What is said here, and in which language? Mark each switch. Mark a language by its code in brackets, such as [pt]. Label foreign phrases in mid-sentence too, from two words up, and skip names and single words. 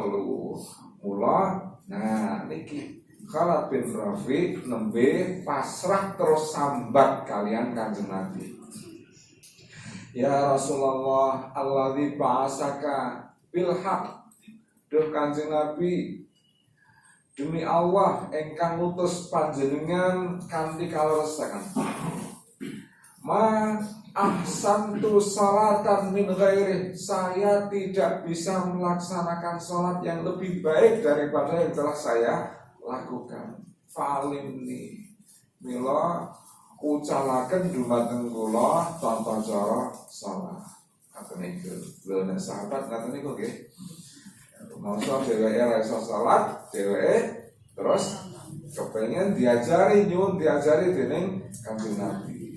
[jv] Mula nah niki Khalad bin Rafi' nembe pasrah terus sambat kalian Kanjeng Nabi. [ar] يا رسول الله الذي بعثك بالحق. [jv] Duh Kanjeng Nabi, demi Allah engkang ngutus panjenengan kanthi kaleresaken. [ar] ما أحسنت صلاة من غيري. [id] Saya tidak bisa melaksanakan salat yang lebih baik daripada yang telah saya lakukan. [jv] Fa'alimni mila ucalaken dumateng kula tata cara salat. Ngaten niku. Lha nek sahabat ngaten niku nggih. Masa dheweke ora iso salat, dheweke terus kepengen diajari nyuwun diajari dening Kanjeng Nabi.